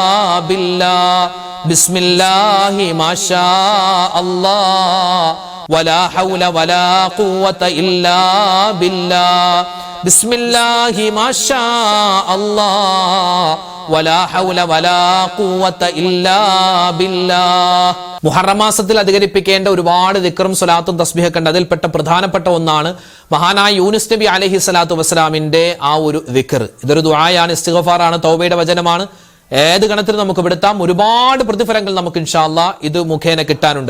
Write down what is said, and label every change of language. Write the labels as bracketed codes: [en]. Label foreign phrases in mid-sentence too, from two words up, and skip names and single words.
[ar] بالله بسم الله ما شاء الله ولا حول ولا قوة إلا بالله بسم الله ما شاء الله ولا حول ولا قوة إلا بالله [ml] മുഹറം മാസത്തിൽ അധികരിപ്പിക്കേണ്ട ഒരുപാട് ദിക്റും സ്വലാത്തും തസ്ബീഹൊക്കെ ഉണ്ട്. അതിൽപ്പെട്ട പ്രധാനപ്പെട്ട ഒന്നാണ് മഹാനായ യൂനുസ് നബി [ar] عليه الصلاة والسلام [ml] ആ ഒരു ദിക്ർ. ഇതൊരു ദുആയാണ്, ഇസ്തിഗ്ഫാറാണ്, തൗബയുടെ വചനമാണ്. ഏത് ഗണത്തിൽ നമുക്ക് പെടുത്താം. ഒരുപാട് പ്രതിഫലങ്ങൾ നമുക്ക് [ar] إن شاء الله [ml] ഇത് മുഖേന കിട്ടാനുണ്ട്.